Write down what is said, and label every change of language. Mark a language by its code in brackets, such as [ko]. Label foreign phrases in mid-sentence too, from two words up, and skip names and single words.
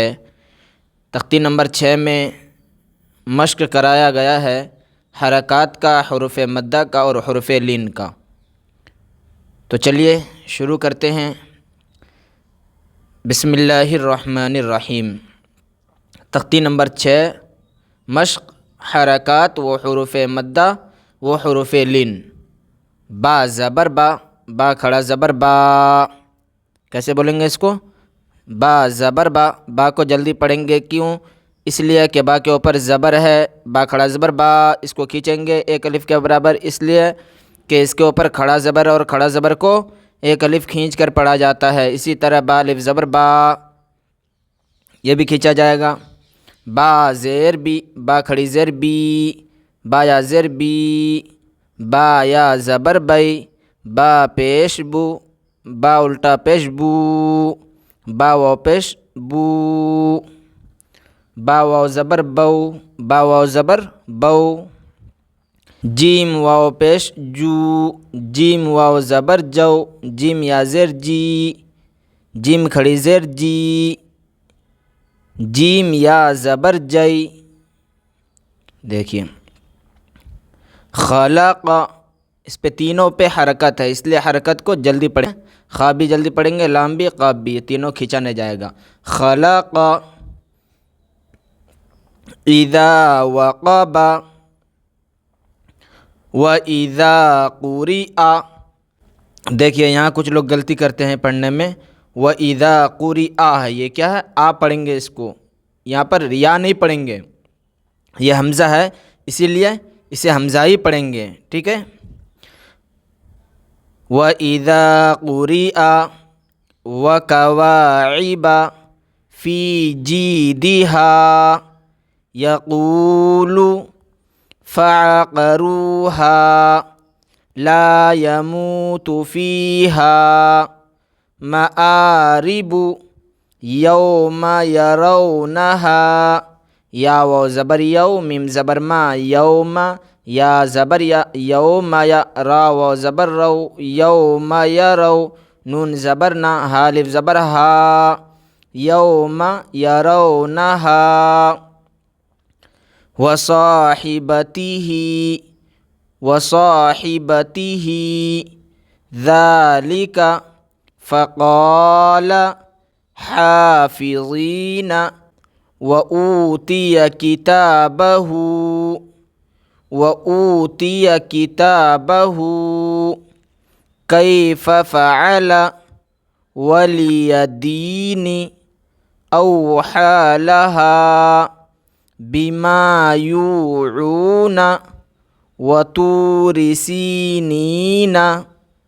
[ur] تختی نمبر 6 میں مشق کرایا گیا ہے حرکات کا، حروف مدہ کا اور حروف لین کا۔ تو چلیے شروع کرتے ہیں۔ [ar] بسم اللہ الرحمن الرحیم۔ [ur] تختی نمبر 6 مشق حرکات و حروف مدہ و حروف لین۔ با زبر با، با کھڑا زبر با۔ کیسے بولیں گے اس کو؟ با زبر با۔ با کو جلدی پڑھیں گے، کیوں؟ اس لیے کہ با کے اوپر زبر ہے۔ با کھڑا زبر با، اس کو کھینچیں گے ایک الف کے برابر، اس لیے کہ اس کے اوپر کھڑا زبر اور کھڑا زبر کو ایک الف کھینچ کر پڑھا جاتا ہے۔ اسی طرح با الف زبر با، یہ بھی کھینچا جائے گا۔ با زیر بی، با کھڑی زیر بی، با یا زیر بی۔ با یا زبر بئی، با پیش بو، با الٹا پیش بو، با واو پیش بو۔ با واو زبر بو، با واو زبر بو۔ جیم واو پیش جو، جیم واو زبر جو، جیم یا زیر جی، جیم کھڑی زیر جی، جیم یا زبر جئی۔ دیکھیے خلق، اس پہ تینوں پہ حرکت ہے، اس لیے حرکت کو جلدی پڑھیں۔ خا بھی جلدی پڑھیں گے، لام بھی، قاف بھی، یہ تینوں کھینچا نہیں جائے گا۔ [ar] خلق، اذا وقب، واذا قرئ۔ [ur] دیکھیے یہاں کچھ لوگ غلطی کرتے ہیں پڑھنے میں، [ar] واذا قرئ [ur] ہے، یہ کیا ہے؟ آ پڑھیں گے اس کو، یہاں پر یا نہیں پڑھیں گے، یہ حمزہ ہے اسی لیے اسے حمزہ ہی پڑھیں گے، ٹھیک ہے۔ [ar] وَإِذَا قُرِئَ وَكَوَاعِبَ فِي جِيدِهَا يَقُولُ فَعَقَرُوهَا لَا يَمُوتُ فِيهَا مَآرِبُ يَوْمَ يَرَوْنَهَا۔ [ur] یا واو زبر یو، میم زبر ما، یوم یا زبر یا، یوم یا، را واو زبر رو، یوم یرو، نون زبر نا، ہا الف زبر ہا، یوم یرونہا۔ [ar] وصاحبتہ، وصاحبتہ ذالک فقال حافظین وَأُوتِيَ كِتَابَهُ، وَأُوتِيَ كِتَابَهُ كَيْفَ فَعَلَ وَلِيَدِينِ أَوْحَى لَهَا بِمَا يُوعُونَ وَطُورِ سِينِينَ